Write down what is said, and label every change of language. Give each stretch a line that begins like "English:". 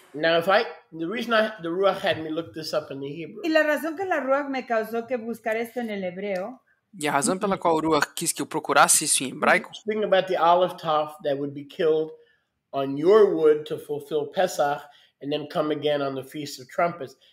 English: Now, the reason the Ruach had me look this up in the Hebrew.
Spanish: Y la razón que la Ruach me causó que buscar esto en el hebreo.
Portuguese: E a razão pela qual o Ruach quis que eu procurasse isso em hebraico.
English: Speaking about the olive top that would be killed on your wood to fulfill Pesach and then come again on the Feast of Trumpets.